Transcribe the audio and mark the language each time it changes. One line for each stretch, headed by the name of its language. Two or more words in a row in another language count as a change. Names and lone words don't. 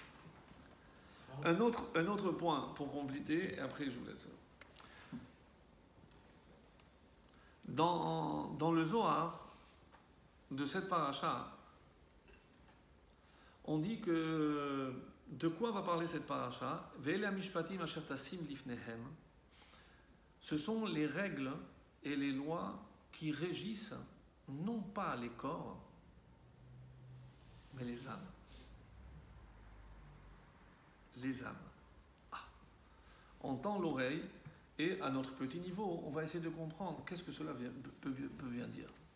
French: Alors, Un autre point pour compléter, et après je vous laisse. Dans le Zohar de cette paracha, on dit que de quoi va parler cette paracha?
Hebrew: ואלה משפטים אשר תשים לפניהם.
French: Ce sont les règles et les lois qui régissent non pas les corps, mais les âmes. Les âmes. Ah. On tend l'oreille et à notre petit niveau, on va essayer de comprendre qu'est-ce que cela peut bien dire.